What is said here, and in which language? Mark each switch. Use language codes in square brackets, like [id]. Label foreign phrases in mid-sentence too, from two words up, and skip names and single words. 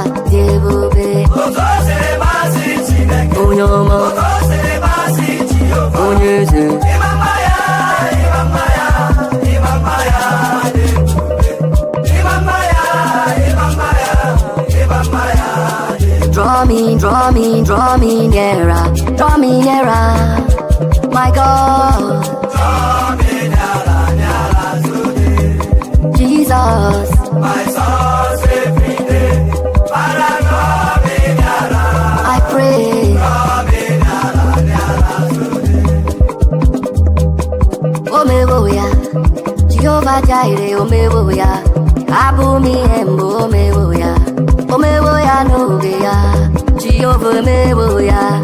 [ig] Ebube. Otu o siri masị Chineke. Onye ọma. Otu o siri masị Jehova. Onye eze. Ịma mma ya, ịma mma ya, ịma mma ya dị ebube. Ịma mma ya, ịma mma ya, ịma mma ya dị ebube. [en] Draw me, draw me, draw me nearer. Draw me nearer. My God. Jesus. My source every day. Father, draw me nearer. I pray. Draw me nearer, nearer to thee. [ig] Omewo ya. Jehovah Jireh, omewo ya. Abụ m ihe mbụ, omewo ya. Omewo ya n'oge ya. Jehovah, omewo ya.